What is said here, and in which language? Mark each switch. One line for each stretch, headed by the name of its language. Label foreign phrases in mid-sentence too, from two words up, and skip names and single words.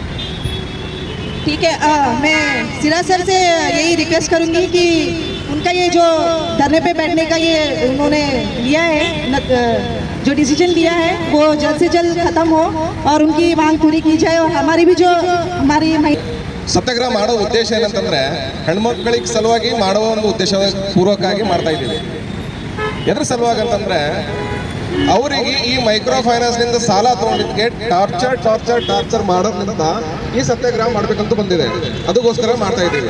Hindi: ठीक है, मैं सिरा सर से यही रिक्वेस्ट करूंगी कि उनका ये जो धरने पे बैठने का ये उन्होंने लिया है, जो डिसीजन लिया है वो जल्द से जल्द खत्म हो और उनकी मांग पूरी की जाए। और हमारी भी जो हमारी
Kannada: ಸತ್ಯಾಗ್ರಹ ಮಾಡೋ ಉದ್ದೇಶ ಏನಂತಂದ್ರೆ ಹೆಣ್ಮಕ್ಳಿಗೆ ಸಲುವಾಗಿ ಮಾಡುವ ಒಂದು ಉದ್ದೇಶ ಪೂರ್ವಕವಾಗಿ ಮಾಡ್ತಾ ಇದ್ದೀವಿ. ಎದ್ರ ಸಲುವಾಗಿ ಅಂತಂದ್ರೆ ಅವರಿಗೆ ಈ
English: micro finance-ನಿಂದ
Kannada: ಸಾಲ ತಗೊಂಡಿದ್ದಕ್ಕೆ ಟಾರ್ಚರ್ ಮಾಡೋದ್ರಿಂದ ಈ ಸತ್ಯಾಗ್ರಹ ಮಾಡಬೇಕಂತ ಬಂದಿದೆ, ಅದಕ್ಕೋಸ್ಕರ ಮಾಡ್ತಾ ಇದ್ದೀವಿ.